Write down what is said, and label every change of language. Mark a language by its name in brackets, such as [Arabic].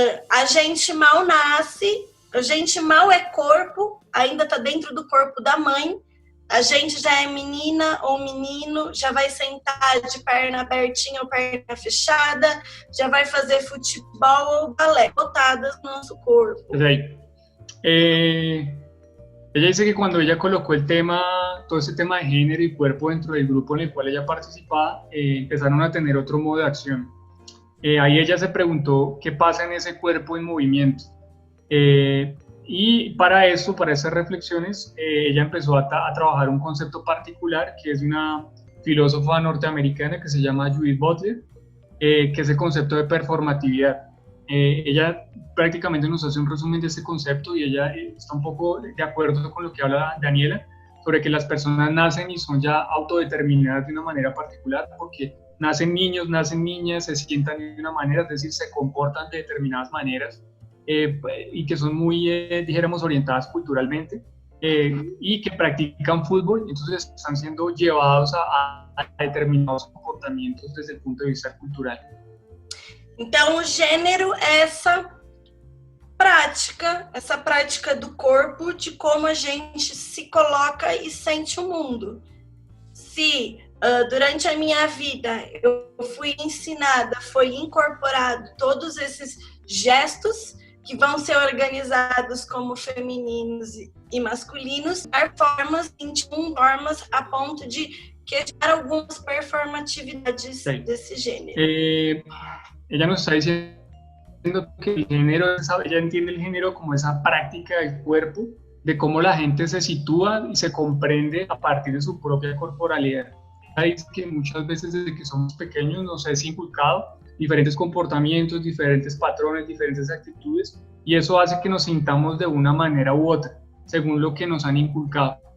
[Portuguese] A gente mal nasce, a gente mal é corpo, ainda está dentro do corpo da mãe, a gente já é menina ou menino, já vai sentar de perna abertinha ou perna fechada, já vai fazer futebol ou balé, botadas no nosso corpo. [Spanish] Ella dice que cuando ella colocó todo ese tema de género y cuerpo dentro del grupo en el cual ella participaba, empezaron a tener otro modo de acción. Ahí ella se preguntó qué pasa en ese cuerpo en movimiento. Y para esas reflexiones, ella empezó a trabajar un concepto particular que es de una filósofa norteamericana que se llama Judith Butler, que es el concepto de performatividad. Ella prácticamente nos hace un resumen de este concepto y ella está un poco de acuerdo con lo que habla Daniela, sobre que las personas nacen y son ya autodeterminadas de una manera particular, porque nacen niños, nacen niñas, se sientan de una manera, es decir, se comportan de determinadas maneras, y que son muy, dijéramos, orientadas culturalmente, y que practican fútbol, entonces están siendo llevados a determinados comportamientos desde el punto de vista cultural. [Portuguese] Então, o gênero é essa prática do corpo, de como a gente se coloca e sente o mundo. Se durante a minha vida eu fui ensinada, foi incorporado todos esses gestos que vão ser organizados como femininos e masculinos, formas, 21 formas, a ponto de questionar algumas performatividades desse gênero. [Spanish] Ella nos está diciendo que el género, ella entiende el género como esa práctica del cuerpo, de cómo la gente se sitúa y se comprende a partir de su propia corporalidad. Ella dice que muchas veces desde que somos pequeños nos es inculcado diferentes comportamientos, diferentes patrones, diferentes actitudes, y eso hace que nos sintamos de una manera u otra, según lo que nos han inculcado.